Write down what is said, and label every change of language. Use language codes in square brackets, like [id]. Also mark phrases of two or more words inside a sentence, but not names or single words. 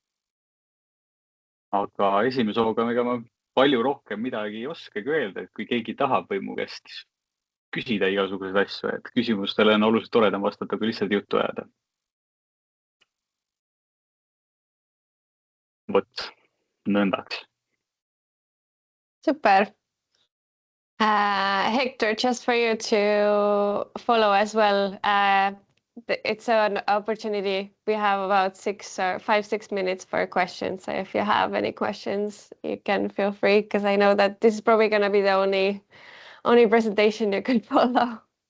[et] Aga esimese hooga ma palju rohkem midagi ei oskagi öelda, et kui keegi tahab või mu käest küsida igasuguseid asju, et küsimustele on oluliselt toredam vastata, kui lihtsalt juttu ajada. Vot, nõndaks. Super. [en] Hector, just for you to follow as well. It's an opportunity. We have about 5-6 minutes for questions. So if you have any questions, you can feel free, because I know that this is probably going to be the only presentation you could follow.